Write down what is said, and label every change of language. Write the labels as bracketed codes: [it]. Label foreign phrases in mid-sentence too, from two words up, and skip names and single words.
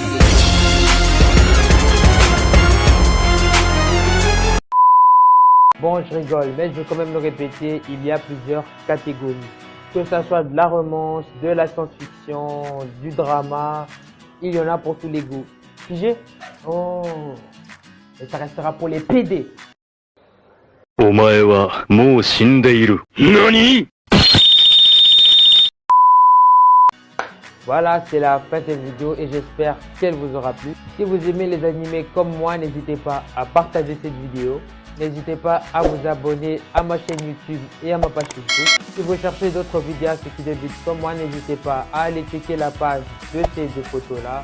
[fr] Bon, je rigole, mais je vais quand même le répéter, il y a plusieurs catégories. Que ça soit de la romance, de la science-fiction, du drama, il y en a pour tous les goûts. Figé? Oh, et ça restera pour les PD. [ja] お前はもう死んでいる。何？ [fr] Voilà, c'est la fin de cette vidéo et j'espère qu'elle vous aura plu. Si vous aimez les animés comme moi, n'hésitez pas à partager cette vidéo. N'hésitez pas à vous abonner à ma chaîne YouTube et à ma page Facebook. Si vous cherchez d'autres vidéastes qui débutent comme moi, n'hésitez pas à aller checker la page de ces deux photos-là.